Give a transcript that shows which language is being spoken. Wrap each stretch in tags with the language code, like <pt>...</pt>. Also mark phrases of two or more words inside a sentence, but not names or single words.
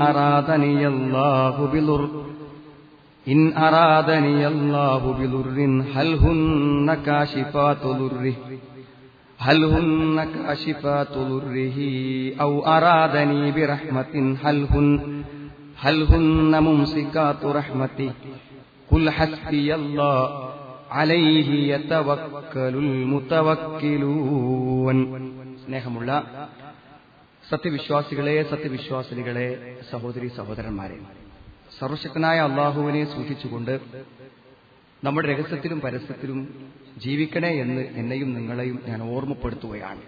<ar>أرادني الله بضر هل هن كاشفات ضره أو أرادني برحمة هل هن ممسكات رحمته قل حسبي الله عليه يتوكل المتوكلون.</ar> <ml>സ്നേഹമുള്ള സത്യവിശ്വാസികളെ, സത്യവിശ്വാസിനികളെ, സഹോദരി സഹോദരന്മാരെ, സർവശക്തനായ അള്ളാഹുവിനെ സൂക്ഷിച്ചുകൊണ്ട് നമ്മുടെ രഹസ്യത്തിലും പരസ്യത്തിലും ജീവിക്കണേ എന്ന് എന്നെയും നിങ്ങളെയും ഞാൻ ഓർമ്മപ്പെടുത്തുകയാണ്.</ml>